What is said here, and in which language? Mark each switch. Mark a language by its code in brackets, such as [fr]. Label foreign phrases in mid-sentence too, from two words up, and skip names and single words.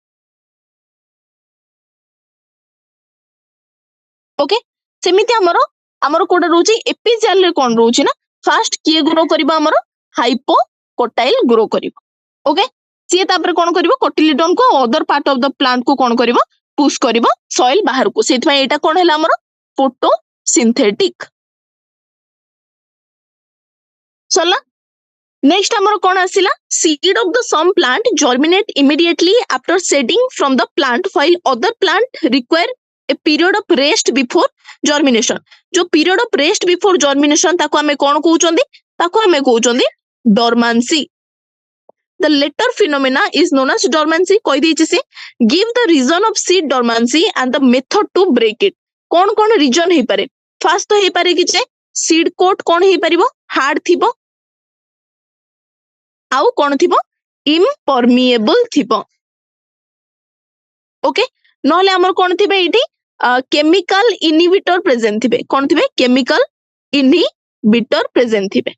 [or] ଓକେ, ସେମିତି ଆମର କୋଉଟା ରହୁଛି ଏପିଜାଲ ରେ କଣ ରହୁଛି ନା ଫାଷ୍ଟ କିଏ ଗ୍ରୋ କରିବ ଆମର [en] hypocotyl grow [or] କରିବ. ଓକେ, ସିଏ ତାପରେ କଣ କରିବ କୋଟିଲିଡନ କୁ [en] other part of the plant [or] କୁ କଣ କରିବ ପୁଶ କରିବ ସଏଲ ବାହାରକୁ. ସେଇଥିପାଇଁ ଏଇଟା କଣ ହେଲା ଆମର ଫୋଟୋସିନ୍ଥେଟିକ. ସରିଲା. ନେକ୍ସଟ ଆମର କଣ ଆସିଲା [en] seed of the some plant germinate immediately after shedding from the plant while other plant require a period of rest before germination. [or] जो [en] period of rest before germination [or] ତାକୁ ଆମେ କଣ କହୁଛନ୍ତି ତାକୁ ଆମେ କହୁଛନ୍ତି dormancy. [en] The latter phenomena is known as dormancy. [or] କହିଦେଇଛି ସେ. [en] Give the reason of seed dormancy and the method to break it. [or] କଣ reason ହେଇପାରେ? ଫାଷ୍ଟ ତ ହେଇପାରେ କି ଯେ [en] seed coat [or] କଣ ହେଇପାରିବ ହାର୍ଡ ଥିବ ଆଉ କଣ ଥିବ impermeable ଥିବ. ଓକେ, ନହେଲେ ଆମର କଣ ଥିବେ ଏଇଠି [en] chemical inhibitor present [or] ଥିବେ. କଣ ଥିବେ [en] chemical inhibitor present [or] ଥିବେ.